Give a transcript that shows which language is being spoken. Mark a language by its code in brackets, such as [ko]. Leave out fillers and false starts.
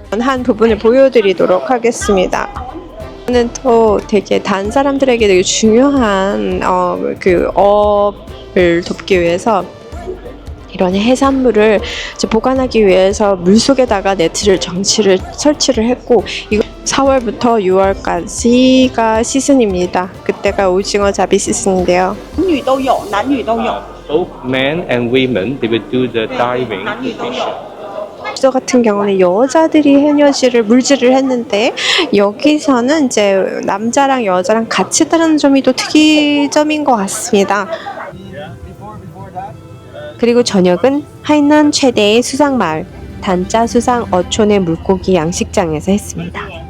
[ko] 한 부분을 보여드리도록 하겠습니다. 저는 또 되게 다른 사람들에게 되게 중요한 그 업을 돕기 위해서 이런 해산물을 보관하기 위해서 물속에다가 네트를 설치를 했고 이거 4월부터 6월까지가 시즌입니다. 그때가 오징어 잡이 시즌인데요. [en] Both men and women, they will do the diving fishing. [ko] 저 같은 경우는 여자들이 해녀질을 물질을 했는데 여기서는 이제 남자랑 여자랑 같이 따르는 점이 또 특이점인 것 같습니다. 그리고 저녁은 하이난 최대의 수상마을 단짜 수상 어촌의 물고기 양식장에서 했습니다.